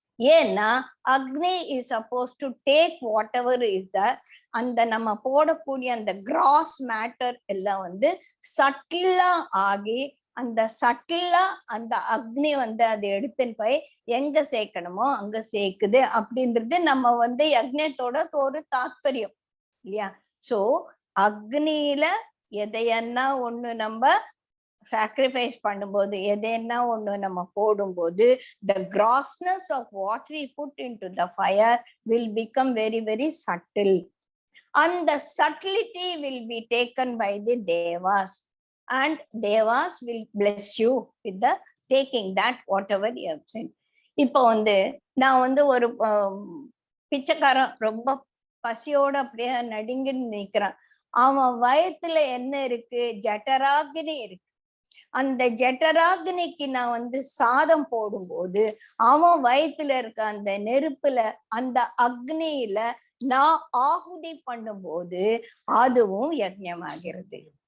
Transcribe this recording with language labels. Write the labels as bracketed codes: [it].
[ta] ஏன்னா அக்னி [en] is suppose to take whatever is the [ta] அந்த நம்ம போடக்கூடிய அந்த கிராஸ் மேட்டர் எல்லாம் சட்டிலா ஆகி அந்த சட்டிலா அந்த அக்னி அதை எடுத்துன்னு போய் எங்க சேர்க்கணுமோ அங்க சேர்க்குது அப்படின்றது நம்ம யக்ஞத்தோட ஒரு தாத்பரியம் இல்லையா? சோ அக்னியில எதையன்னா ஒண்ணு நம்ம சாக்ரிஃபைஸ் பண்ணும்போது, எதையன்னா ஒண்ணு நம்ம போடும்போது, [en] the grossness of what we put into the fire will become very very subtle, and the subtlety will be taken by the devas, and devas will bless you with the taking that whatever you have said. [ta] இப்போ நான் ஒரு பிச்சைக்காரன் ரொம்ப பசியோட அப்படியே நடுங்கின்னு நிக்கிறான். அவன் வயத்துல என்ன இருக்கு? ஜட்டராகினி இருக்கு. அந்த ஜட்டராகினிக்கு நான் சாதம் போடும்போது அவன் வயிற்றுல இருக்க அந்த நெருப்புல அந்த அக்னியில நான் ஆகுதி பண்ணும்போது அதுவும் யஜ்ஞமாகிறது.